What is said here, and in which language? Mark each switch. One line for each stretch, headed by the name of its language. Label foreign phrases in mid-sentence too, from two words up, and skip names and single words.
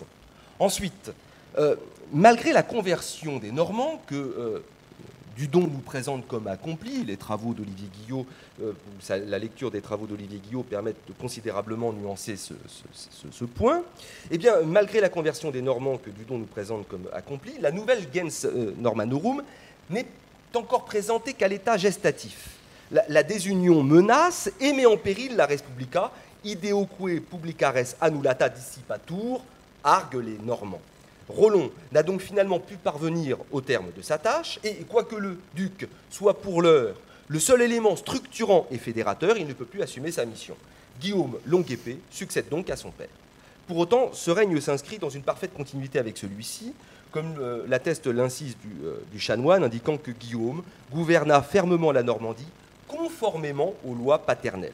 French: Ensuite, malgré la conversion des Normands que Dudon nous présente comme accomplie, les travaux d'Olivier Guillot, la lecture des travaux d'Olivier Guillot permettent de considérablement nuancer ce point. Eh bien, malgré la conversion des Normands que Dudon nous présente comme accomplie, la nouvelle
Latin: gens Normanorum
French: n'est encore présentée qu'à l'état gestatif. La désunion menace et met en péril la Respublica,
Latin: ideoque publicares annulata dissipatur,
French: arguent les Normands. Rollon n'a donc finalement pu parvenir au terme de sa tâche, et quoique le duc soit pour l'heure le seul élément structurant et fédérateur, il ne peut plus assumer sa mission. Guillaume Longue-Épée succède donc à son père. Pour autant, ce règne s'inscrit dans une parfaite continuité avec celui-ci, comme l'atteste l'incise du chanoine, indiquant que Guillaume gouverna fermement la Normandie, conformément aux lois paternelles.